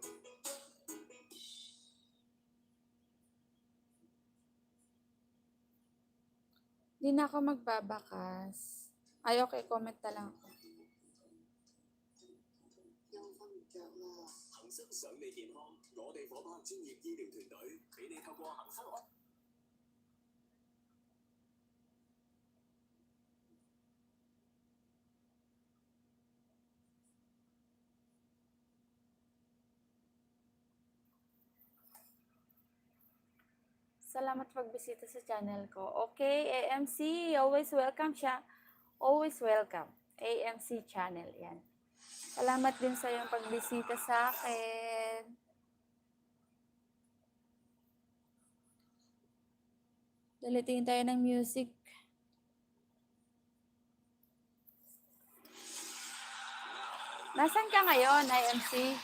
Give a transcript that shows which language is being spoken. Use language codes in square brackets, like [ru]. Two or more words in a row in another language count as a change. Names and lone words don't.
[tl] Hindi na ako magbabakas. Ay, okay. Comment na lang ako. [yue] 幸福想你健康，我哋伙拍專業醫療團隊，俾你透過幸福安。 [tl] Salamat pagbisita sa channel ko. Okay, AMC, always welcome siya. Always welcome. AMC channel, yan. Salamat din sa iyong pagbisita sa akin. Dalitin tayo ng music. Nasaan ka ngayon, IMC?